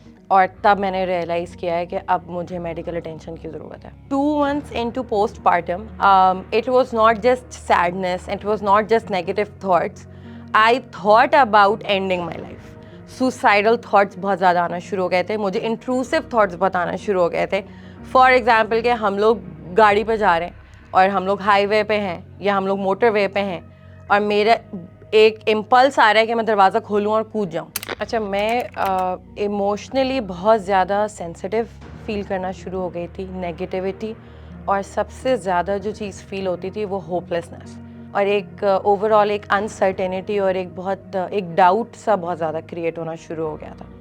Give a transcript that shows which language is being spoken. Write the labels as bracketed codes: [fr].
[hi] और तब मैंने रियलाइज़ किया है कि अब मुझे मेडिकल अटेंशन की ज़रूरत है. [en] 2 months into postpartum, it was not just sadness, it was not just negative thoughts. I thought about ending my life. [hi] Suicidal thoughts बहुत ज़्यादा आना शुरू हो गए थे, मुझे intrusive thoughts बहुत आना शुरू हो गए थे. फॉर एग्ज़ाम्पल कि हम लोग गाड़ी पे जा रहे हैं और हम लोग हाईवे पे हैं या हम लोग मोटर वे पे हैं, और मेरा एक इम्पल्स आ रहा है कि मैं दरवाज़ा खोलूँ और कूद जाऊँ. अच्छा, मैं इमोशनली बहुत ज़्यादा सेंसिटिव फील करना शुरू हो गई थी, नेगेटिविटी, और सबसे ज़्यादा जो चीज़ फील होती थी वो होपलेसनेस, और एक ओवरऑल एक अनसर्टेनिटी और एक डाउट सा बहुत ज़्यादा क्रिएट होना शुरू हो गया था.